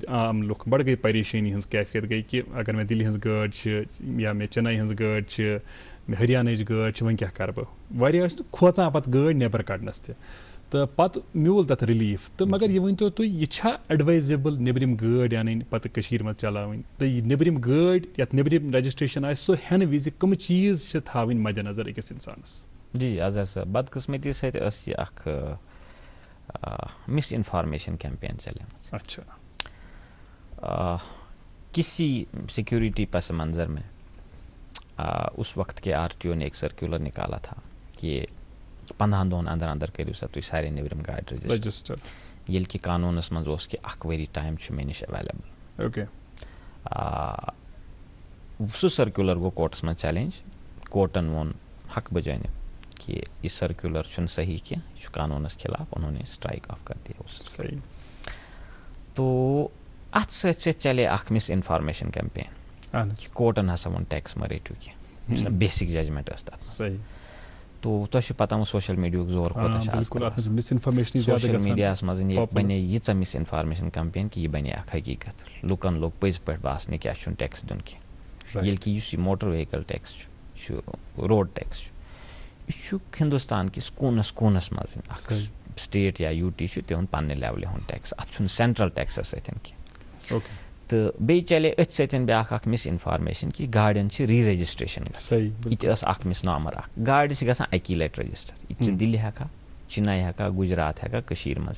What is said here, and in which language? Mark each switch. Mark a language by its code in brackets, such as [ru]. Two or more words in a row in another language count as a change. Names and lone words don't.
[ks] عام لُکھ بڑ گٔے پریشٲنی ہٕنٛز کیفیت گٔے کہ اگر مےٚ دِلہِ ہٕنٛز گٲڑۍ چھِ یا مےٚ چنئی ہٕنٛز گٲڑۍ چھِ مےٚ ہریانٕچ گٲڑۍ چھِ وۄنۍ کیٛاہ کرٕ بہٕ واریاہ ٲسۍ کھوژان پتہٕ گٲڑۍ نٮ۪بر کڑنس تہِ تہٕ پتہٕ میوٗل تتھ رِلیٖف تہٕ مگر یہِ ؤنۍتو تُہۍ یہِ چھا ایڈوایزیبل نیبرِم گٲڑۍ انٕنۍ پتہٕ کٔشیٖرِ منٛز چلاوٕنۍ تہٕ یہِ نیبرِم گٲڑۍ یتھ نیبرِم رجسٹریشن آسہِ سُہ ہٮ۪نہٕ وِزِ کٕم چیٖز چھِ تھاوٕنۍ مدِ نظر أکِس انسانس؟ جی اظہر صاحب بدقسمتی سۭتۍ ٲس یہِ اکھ [en] misinformation campaign [ks] چلے اچھا [ur] کسی سیکورٹی پس منظر میں اس وقت کے RTO نے ایک سرکولر نکالا تھا کہ [ks] 15 دۄہن اندر اندر کٔرِو سا تُہۍ سارے نیبرِم گاڑِ رجسٹر ییٚلہِ کہِ قانوٗنس منٛز اوس کہِ 1 ؤری ٹایم چھُ مےٚ نِش ایویلیبل اوکے سُہ سرکولر گوٚو کورٹس منٛز چیلینج کورٹن ووٚن حق بجانب کہ یہ سرکولر چھُنہٕ صحیح کینٛہہ یہ چھُ قانوٗنس خلاف [ur] انہوں نے اسٹرائک آف کر دیا [ks] صحیح تو اتھ سۭتۍ سۭتۍ چلے اکھ [en] misinformation campaign [ks] کورٹن ہسا ووٚن ٹیکس مہ رٔٹِو کینٛہہ یُس نہٕ [en] basic judgment [ks] ٲس تتھ صحیح تو تۄہہِ چھُ پتہ سوشل میڈیاہُک زور کوٗتاہ چھُ سوشل میڈیاہس منٛز یہِ بنے ییٖژاہ [en] misinformation campaign [ks] کہ یہِ بنے اکھ حقیٖقت لُکن لوٚگ پٔزۍ پٲٹھۍ باسنہِ کیٛاہ چھُنہٕ ٹیکس دیُن کینٛہہ ییٚلہِ کہِ یُس یہِ [en] motor vehicle tax [ks] چھُ یہِ چھُ [en] road tax [ks] چھُ یہ چھُ ہندوستان کس کوٗنس کوٗنس منٛز اکھ سٹیٹ یا UT چھُ تِہُنٛد پننہِ لیولہِ ہُنٛد ٹیکس اتھ چھُنہٕ سینٹرل ٹیکسس سۭتۍ کینٛہہ تہٕ بیٚیہِ چلے أتھۍ سۭتۍ بیٛاکھ اکھ [en] misinformation [ks] کہ گاڑٮ۪ن چھِ ری رجسٹریشن یہِ تہِ ٲس اکھ [en] misnomer [ks] اکھ گاڑِ چھِ گژھان اکی لٹہِ رجسٹر یہِ تہِ چھِ دِلہِ ہٮ۪کان چِنئی ہٮ۪کان گُجرات ہٮ۪کان کٔشیٖرِ منٛز